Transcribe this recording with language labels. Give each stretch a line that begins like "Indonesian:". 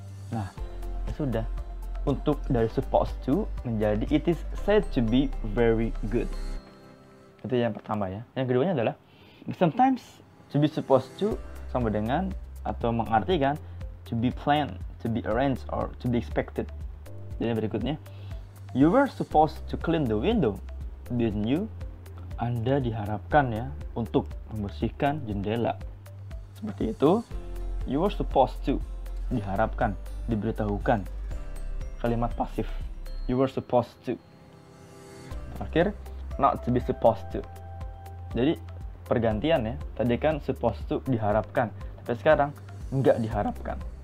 Indonesian: Nah, ya sudah. Untuk dari supposed to menjadi
English: it is said to be very good.
Indonesian: Itu yang pertama ya. Yang keduanya adalah sometimes
English: to be supposed to sama dengan atau mengartikan to be planned, to be arranged, or to be expected.
Indonesian: Jadi berikutnya,
English: you were supposed to clean the window, didn't you?
Indonesian: Anda diharapkan ya untuk membersihkan jendela. Seperti itu.
English: You were supposed to,
Indonesian: diharapkan, diberitahukan. Kalimat pasif.
English: You were supposed to. Terakhir, not to be supposed to.
Indonesian: Jadi pergantian ya. Tadi kan supposed to diharapkan, tapi sekarang nggak diharapkan.